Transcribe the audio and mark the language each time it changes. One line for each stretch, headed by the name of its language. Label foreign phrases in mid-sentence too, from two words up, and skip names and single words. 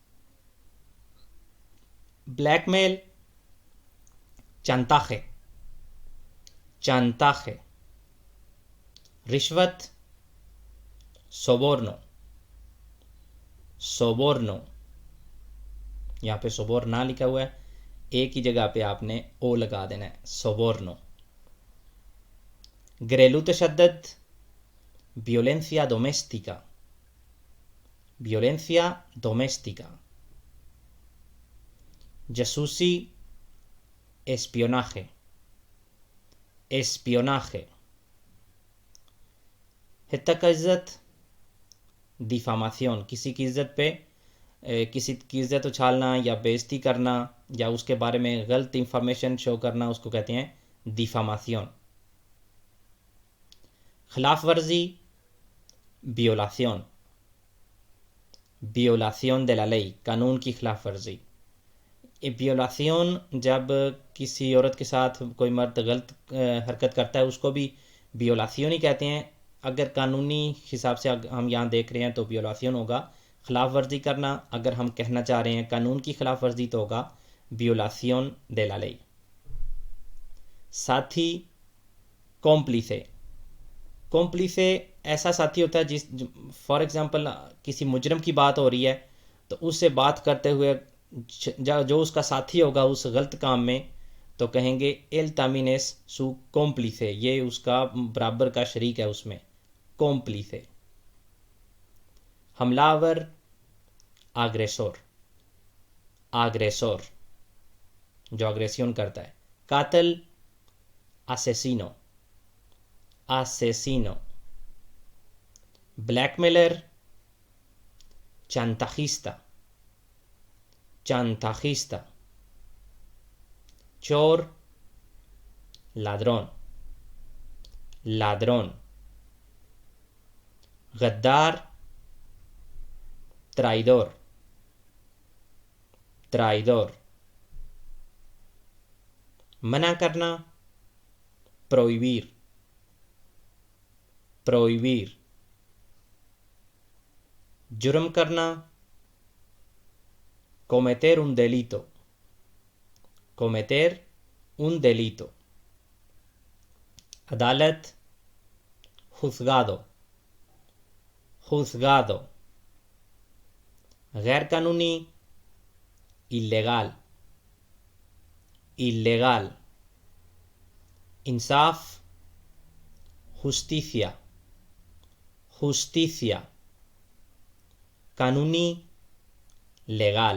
Urdu: بلیک میل chantaje.
Spanish: chantaje. رشوت soborno. soborno.
Urdu: یہاں پہ soborna لکھا ہوا ہے, ایک ہی جگہ پہ آپ نے او لگا دینا ہے. soborno. گھریلو تشدد
Spanish: violencia doméstica. violencia doméstica.
Urdu: جاسوسی espionaje.
Spanish: espionaje.
Urdu: حتیٰ کا عزت diffamación. کسی کی عزت پہ کسی کی عزت اچھالنا یا بے عزتی کرنا یا اس کے بارے میں غلط انفارمیشن شو کرنا, اس کو کہتے ہیں diffamación. خلاف ورزی violación.
Spanish: violación de la ley.
Urdu: قانون کی خلاف ورزی. violación جب کسی عورت کے ساتھ کوئی مرد غلط حرکت کرتا ہے اس کو بھی violación ہی کہتے ہیں. اگر قانونی حساب سے ہم یہاں دیکھ رہے ہیں تو violación ہوگا خلاف ورزی کرنا. اگر ہم کہنا چاہ رہے ہیں قانون کی خلاف ورزی تو ہوگا
Spanish: violación de la ley.
Urdu: ساتھی cómplice. cómplice ایسا ساتھی ہوتا ہے جس
English: for example
Urdu: کسی مجرم کی بات ہو رہی ہے تو اس سے بات کرتے ہوئے جو اس کا ساتھی ہوگا اس غلط کام میں تو کہیں گے
Spanish: él también es su cómplice.
Urdu: یہ اس کا برابر کا شریک ہے اس میں. cómplice. حملہ آور agresor. agresor جو اگریسیون کرتا ہے.
Spanish: قاتل asesino. asesino.
Urdu: بلیک میلر chantajista.
Spanish: chantajista. چور ladrón. ladrón. غدار traidor. traidor.
Urdu: منع کرنا prohibir.
Spanish: prohibir.
Urdu: جرم کرنا
Spanish: cometer un delito. cometer un delito.
Urdu: عدالت juzgado.
Spanish: juzgado.
Urdu: غیر قانونی ilegal.
Spanish: ilegal. انصاف justicia. justicia.
Urdu: قانونی legal.